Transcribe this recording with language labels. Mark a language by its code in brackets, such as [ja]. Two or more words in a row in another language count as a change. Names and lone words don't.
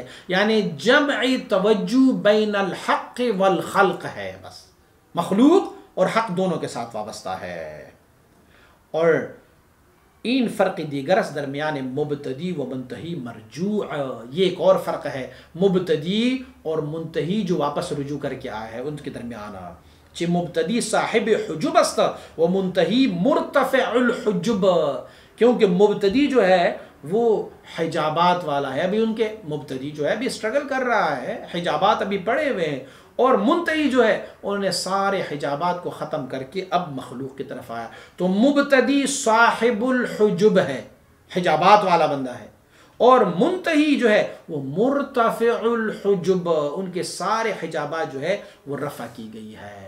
[ur] یعنی جمعی توجہ [ar] بین الحق والخلق [ur] ہے, بس مخلوق اور حق دونوں کے ساتھ وابستہ ہے. [fa] اور این فرق دیگر اس درمیان مبتدی و منتہی مرجوع, [ur] یہ ایک اور فرق ہے مبتدی اور منتہی جو واپس رجوع کر کے آیا ہے ان کے درمیان. [fa] چہ مبتدی صاحب حجب است و منتہی مرتفع الحجب, [ur] کیونکہ مبتدی جو ہے وہ حجابات والا ہے, ابھی ان کے مبتدی جو ہے ابھی اسٹرگل کر رہا ہے, حجابات ابھی پڑے ہوئے ہیں, اور منتہی جو ہے انہوں نے سارے حجابات کو ختم کر کے اب مخلوق کی طرف آیا. تو مبتدی صاحب الحجب ہے, حجابات والا بندہ ہے, اور منتہی جو ہے وہ مرتفع الحجب, ان کے سارے حجابات جو ہے وہ رفع کی گئی ہے.